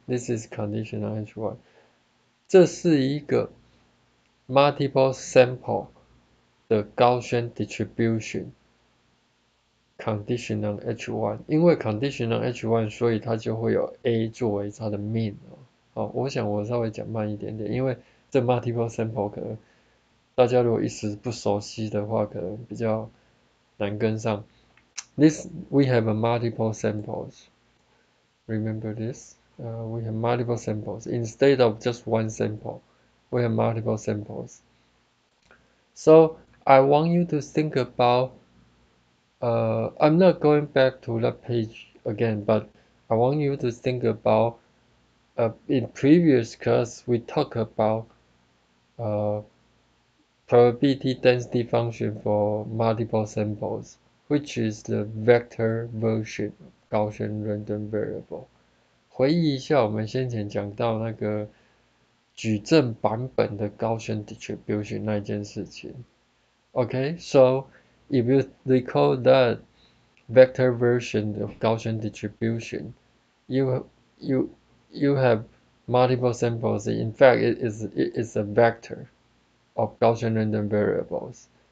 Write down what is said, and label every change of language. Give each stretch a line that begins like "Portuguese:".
English: This is condition on H1.
Chinese: 这是一个 multiple sample 的 Gaussian distribution condition on H1，因为 condition on H1，所以它就会有 A 作为它的 mean 哦。我想我稍微讲慢一点点，因为这 multiple sample 可能大家如果一时不熟悉的话，可能比较难跟上。
English: This we have a multiple samples. Remember this? We have multiple samples instead of just one sample. We have multiple samples. So I want you to think about. I'm not going back to that page again, but I want you to think about. In previous class, we talked about probability density function for multiple samples, which is the vector version of Gaussian random variable.
Chinese: 回忆一下我们先前讲到那个矩阵版本的 Gaussian distribution 那件事情。
English: Okay, so if you recall that vector version of Gaussian distribution, you you you have multiple samples. In fact, it is a vector of Gaussian random variables.